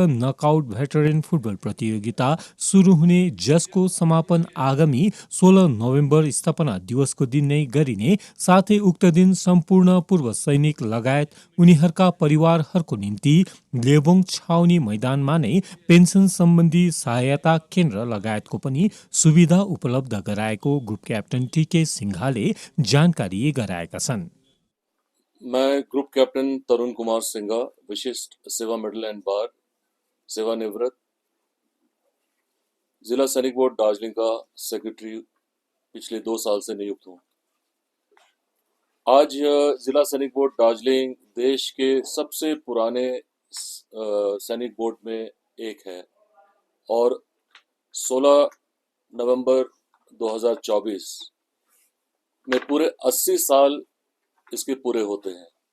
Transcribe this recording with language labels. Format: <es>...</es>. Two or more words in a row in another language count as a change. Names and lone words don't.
<en>knockout veteran football</en> <ne>प्रतियोगिता सुरु हुने, जसको समापन आगामी 16 नोभेम्बर स्थापना दिवसको दिन नै गरिने, साथै उक्त दिन सम्पूर्ण पूर्व सैनिक लगायत उनीहरूका परिवारहरूको निम्ति लेबोङ छाउनी मैदानमा नै पेन्सन सम्बन्धी सहायता केन्द्र लगायतको पनि सुविधा उपलब्ध गराएको</ne> <en>group captain</en> <ne>टिके सिंघाले जानकारी गराएका छन्।</ne> <hi>मैं</hi> <en>group captain</en> <hi>तरुण कुमार सिंघा, विशिष्ट सेवा मेडल एंड बार, सेवानिवृत्त, जिला सैनिक बोर्ड दार्जिलिंग का सेक्रेटरी पिछले 2 साल से नियुक्त हूँ। आज जिला सैनिक बोर्ड दार्जिलिंग देश के सबसे पुराने सैनिक बोर्ड में एक है और 16 नवंबर 2024 में पूरे 80 साल इसके पूरे होते हैं।</hi>